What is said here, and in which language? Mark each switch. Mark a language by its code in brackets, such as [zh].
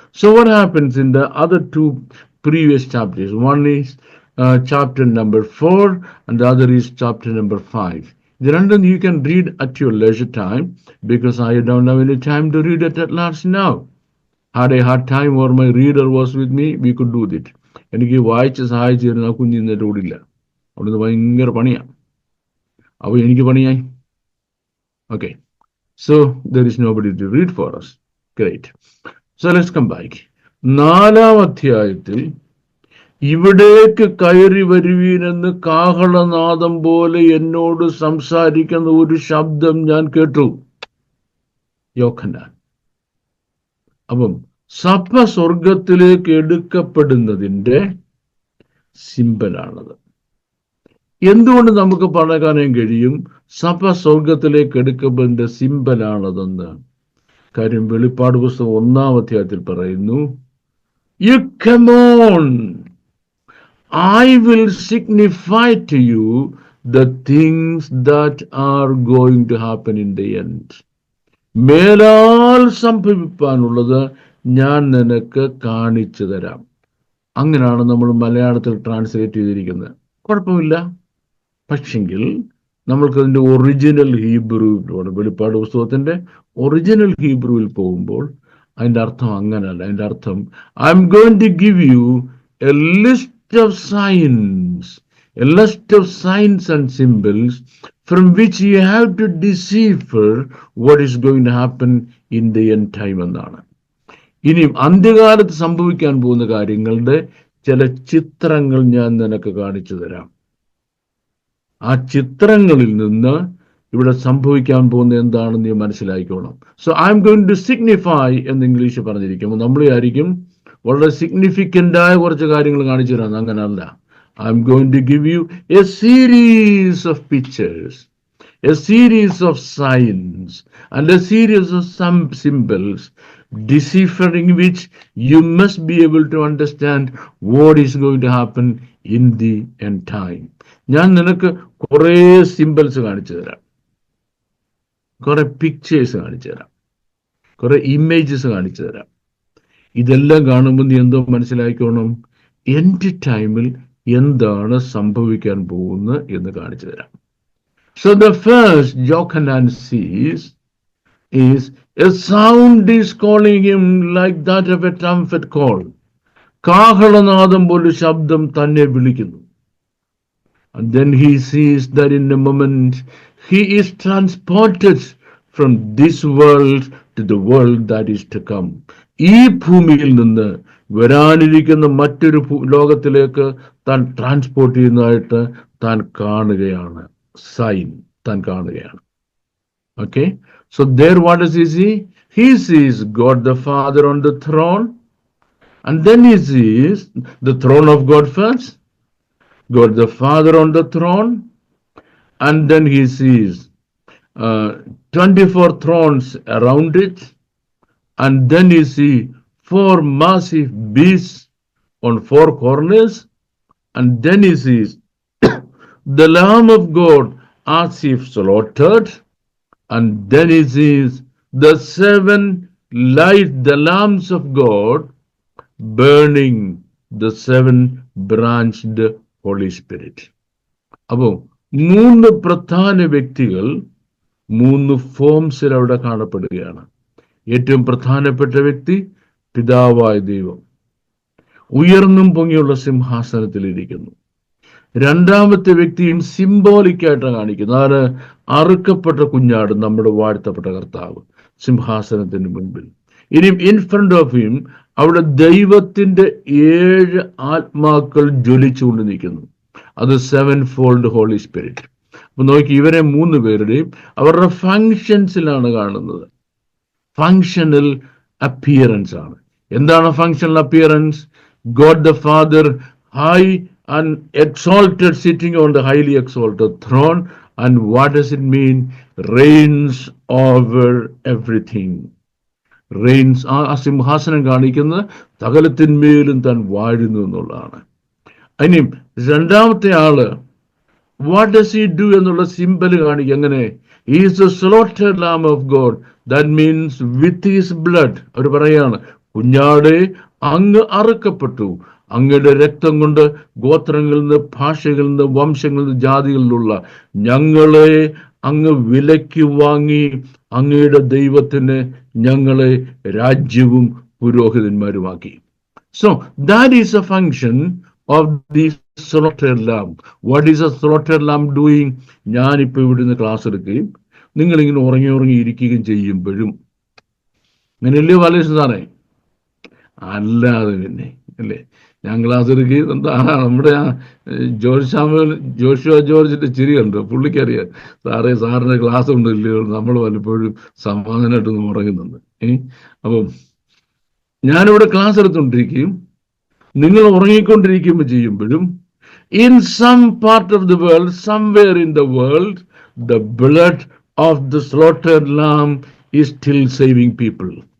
[en] So what happens in the other 2 previous chapters? One is chapter number 4 and the other is chapter number 5. The random you can read at your leisure time, because I don't have any time to read it at large now. Had I had time or my reader was with me, we could do it. [ml] എനിക്ക് വായിച്ച് സഹായിച്ചിരുന്ന കുഞ്ഞിൻ്റെ ഓടില്ല, അവിടുന്ന് ഭയങ്കര പണിയാണ്. അപ്പോൾ എനിക്ക് പണിയായി. [en] Okay. So there is nobody to read for us. Great. So let's come back. [ml] 4-ാം അധ്യായത്തിൽ ഇവിടേക്ക് കയറി വരുവീനെന്ന് കാഹളനാദം പോലെ എന്നോട് സംസാരിക്കുന്ന ഒരു ശബ്ദം ഞാൻ കേട്ടു. യോഹന്നാൻ. അപ്പം സഭ സ്വർഗത്തിലേക്ക് എടുക്കപ്പെടുന്നതിൻ്റെ സിംബലാണത്. എന്തുകൊണ്ട് നമുക്ക് പറയാൻ കഴിയും സഭ സ്വർഗത്തിലേക്ക് എടുക്കപ്പെടുന്ന സിംബലാണതെന്ന്? കാര്യം വെളിപ്പാട് പുസ്തകം 1-ാം അധ്യായത്തിൽ പറയുന്നു, [en] You come on, I will signify to you the things that are going to happen in the end. [ml] മേലാൽ സംഭവിപ്പാനുള്ളത് ഞാൻ നിനക്ക് കാണിച്ചു തരാം. അങ്ങനെയാണ് നമ്മൾ മലയാളത്തിൽ ട്രാൻസ്ലേറ്റ് ചെയ്തിരിക്കുന്നത്. കുഴപ്പമില്ല. പക്ഷെങ്കിൽ നമ്മൾക്ക് അതിൻ്റെ ഒറിജിനൽ ഹീബ്രുവിൽ, വെളിപ്പാട് പുസ്തകത്തിന്റെ ഒറിജിനൽ ഹീബ്രുവിൽ പോകുമ്പോൾ അതിൻ്റെ അർത്ഥം അങ്ങനല്ല. അതിൻ്റെ അർത്ഥം, [en] I am going to give you a list of signs, a list of signs and symbols from which you have to decipher what is going to happen in the end time [ml] എന്നാണ്. ഇനിയും അന്ത്യകാലത്ത് സംഭവിക്കാൻ പോകുന്ന കാര്യങ്ങളുടെ ചില ചിത്രങ്ങൾ ഞാൻ നിനക്ക് കാണിച്ചു തരാം. ആ ചിത്രങ്ങളിൽ നിന്ന് ഇവിടെ സംഭവിക്കാൻ പോകുന്ന എന്താണെന്ന് നീ മനസ്സിലാക്കിക്കോണം. [en] so I am going to signify [ml] എന്ന് ഇംഗ്ലീഷ് പറഞ്ഞിരിക്കുമ്പോൾ നമ്മൾ വിചാരിക്കും വളരെ സിഗ്നിഫിക്കൻ്റ് ആയ കുറച്ച് കാര്യങ്ങൾ കാണിച്ചു തരാം. അങ്ങനല്ല. [en] I am going to give you a series of pictures, a series of signs and a series of some symbols, deciphering which you must be able to understand what is going to happen in the end time. [ml] ഞാൻ നിനക്ക് കുറേ symbols കാണിച്ചു തരാം, കുറെ pictures കാണിച്ചു തരാം, കുറെ images കാണിച്ചു തരാം. ഇതെല്ലാം കാണുമ്പോൾ നീ എന്തോ മനസ്സിലാക്കണം, എൻഡ് ടൈമിൽ എന്താണ് സംഭവിക്കാൻ പോകുന്നത് എന്ന് കാണിച്ചു തരാം. [en] So the first Jochanan sees is a sound is calling him like that of a trumpet call. [ml] കാഹളനാദം പോലെ ശബ്ദം തന്നെ വിളിക്കുന്നു. [en] And then he sees that in a moment he is transported from this world to the world that is to come. [ml] ഈ ഭൂമിയിൽ നിന്ന് വരാനിരിക്കുന്ന മറ്റൊരു ലോകത്തിലേക്ക് താൻ ട്രാൻസ്പോർട്ട് ചെയ്യുന്നതായിട്ട് താൻ കാണുകയാണ്. Sign താൻ കാണുകയാണ്. [en] Okay, so there what does he see? He sees God the Father on the throne, and then he sees the throne of God first, God the Father on the throne, and then he sees 24 thrones around it, and then he sees 4 massive beasts on 4 corners, and then he sees the Lamb of God as if slaughtered, and then he sees the 7 light, the lamps of God burning the 7 branched Holy Spirit. [ml] അപ്പോൾ 3 പ്രധാന വ്യക്തികൾ 3 ഫോംസിൽ അവിടെ കാണപ്പെടുകയാണ്. ഏറ്റവും പ്രധാനപ്പെട്ട വ്യക്തി പിതാവായ ദൈവം ഉയർന്നും പൊങ്ങിയുള്ള സിംഹാസനത്തിൽ ഇരിക്കുന്നു. രണ്ടാമത്തെ വ്യക്തിയും സിംബോളിക്കായിട്ട് കാണിക്കുന്നത് ആര്? അറുക്കപ്പെട്ട കുഞ്ഞാട്, നമ്മുടെ വാഴ്ത്തപ്പെട്ട കർത്താവ് സിംഹാസനത്തിന് മുൻപിൽ. ഇനിയും [en] in front of him [ml] അവിടെ ദൈവത്തിന്റെ 7 ആത്മാക്കൾ ജ്വലിച്ചുകൊണ്ട് നിൽക്കുന്നു. അത് 7 ഫോൾഡ് ഹോളി സ്പിരിറ്റ്. അപ്പൊ നോക്കി, ഇവരെ 3 പേരുടെയും അവരുടെ ഫങ്ഷൻസിലാണ് കാണുന്നത്. ഫങ്ഷണൽ അപ്പിയറൻസ് ആണ്. എന്താണ് functional appearance? [en] God the father high and exalted, sitting on the highly exalted throne. And what does it mean? Reigns over everything. Reigns. [ml] ആ സിംഹാസനം കാണിക്കുന്നത് സകലത്തിന്മേലും താൻ വാഴുന്നു എന്നുള്ളതാണ്. ഇനിയും രണ്ടാമത്തെ ആള് [en] what does he do [ml] എന്നുള്ള സിമ്പൽ കാണിക്കുക. എങ്ങനെ? [en] he is the slaughtered lamb of God. that means with his blood. [ml] അവർ പറയാണ്, കുഞ്ഞാടെ അങ്ങ് അറുക്കപ്പെട്ടു, അങ്ങയുടെ രക്തം കൊണ്ട് ഗോത്രങ്ങളിൽ നിന്ന്, ഭാഷകളിൽ നിന്ന്, വംശങ്ങളിൽ നിന്ന്, ജാതികളിലുള്ള ഞങ്ങളെ അങ്ങ് വിലയ്ക്ക് വാങ്ങി അങ്ങയുടെ ദൈവത്തിന് ഞങ്ങളെ രാജ്യവും പുരോഹിതന്മാരുമാക്കി. [en] So that is a function of the slaughtered lamb. What is a slaughtered lamb doing? [ml] ഞാനിപ്പോൾ ഇവിടുന്ന് ക്ലാസ് എടുക്കുകയും നിങ്ങളിങ്ങനെ ഉറങ്ങി ഇരിക്കുകയും ചെയ്യുമ്പോഴും അങ്ങനെയല്ലേ പാലസാറേ? അല്ലാതെ പിന്നെ അല്ലേ, ഞാൻ ക്ലാസ് എടുക്കുകയും നമ്മുടെ ജോഷുവ ജോർജിന്റെ ചിരി കണ്ടു, പുള്ളിക്കറിയാം സാറിന്റെ ക്ലാസ് ഉണ്ടല്ലോ, നമ്മൾ പലപ്പോഴും സമാധാനമായിട്ടൊന്നും ഉറങ്ങുന്നുണ്ട്. അപ്പം ഞാനിവിടെ ക്ലാസ് എടുത്തുകൊണ്ടിരിക്കുകയും നിങ്ങൾ ഉറങ്ങിക്കൊണ്ടിരിക്കുമ്പോൾ ചെയ്യുമ്പോഴും [en] in some part of the world, somewhere in the world, the blood of the slaughtered lamb is still saving people.